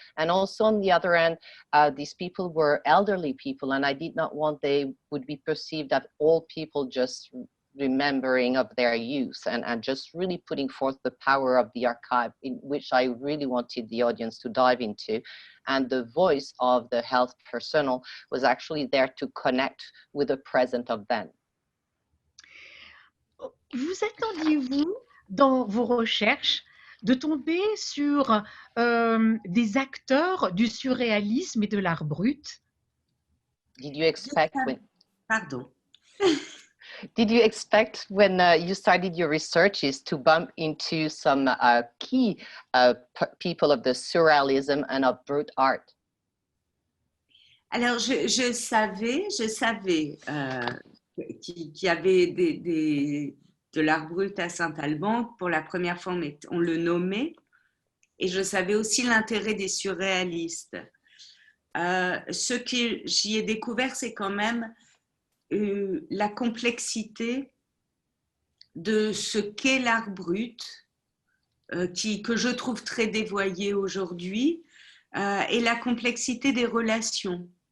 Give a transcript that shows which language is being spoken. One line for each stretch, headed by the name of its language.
English: And also on the other end, these people were elderly people, and I did not want they would be perceived as all people just remembering of their youth, and just really putting forth the power of the archive, in which I really wanted the audience to dive into. And the voice of the health personnel was actually there to connect with the present of them.
French: Vous attendiez-vous, dans vos recherches, de tomber sur des acteurs du surréalisme et de l'art brut?
English: Did you expect when... Pardon. Did you expect when you started your researches to bump into some key people of the surrealism and of brute art?
French: Alors, je savais qu'il y avait de l'art brut à Saint-Alban. Pour la première fois, on le nommait. Et je savais aussi l'intérêt des surréalistes. Ce que j'y ai découvert, c'est quand même la complexité de ce qu'est l'art brut, que je trouve très dévoyé aujourd'hui, et la complexité des relations.